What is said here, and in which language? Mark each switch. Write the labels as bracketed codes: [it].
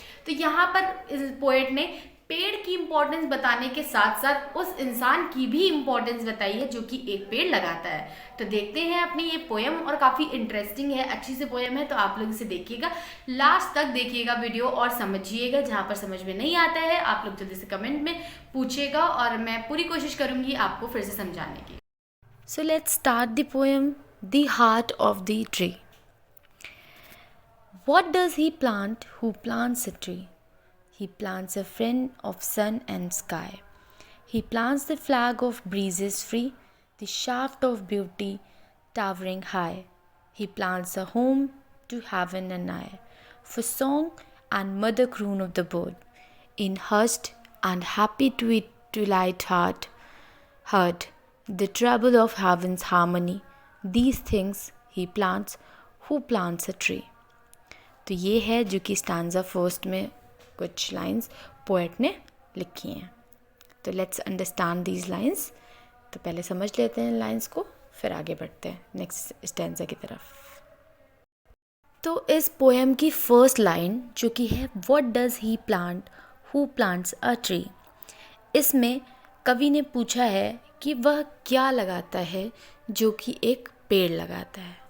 [hi] तो यहाँ पर इस पोएट ने पेड़ की इम्पोर्टेंस बताने के साथ साथ उस इंसान की भी इम्पोर्टेंस बताई है जो कि एक पेड़ लगाता है। तो देखते हैं अपनी ये पोएम, और काफ़ी इंटरेस्टिंग है, अच्छी सी पोएम है। तो आप लोग इसे देखिएगा, लास्ट तक देखिएगा वीडियो और समझिएगा। जहाँ पर समझ में नहीं आता है आप लोग जल्दी से कमेंट में पूछिएगा, और मैं पूरी कोशिश करूँगी आपको फिर से समझाने की। [en] So let's start the poem The Heart of the Tree. What does he plant who plants a tree? He plants a friend of sun and sky. He plants the flag of breezes free, the shaft of beauty towering high. He plants a home to heaven and I, for song and mother croon of the bird, in hushed and happy twilight heard the treble of heaven's harmony. These things he plants who plants a tree. [hi] तो ये है जो कि stanza first में कुछ lines poet ने लिखी हैं। तो [en] Let's understand these lines. [hi] तो पहले समझ लेते हैं लाइंस को, फिर आगे बढ़ते हैं नेक्स्ट स्टैंजा की तरफ। तो इस पोएम की फर्स्ट लाइन जो कि है [en] what does he plant who plants a tree, [hi] इसमें कवि ने पूछा है कि वह क्या लगाता है जो कि एक पेड़ लगाता है।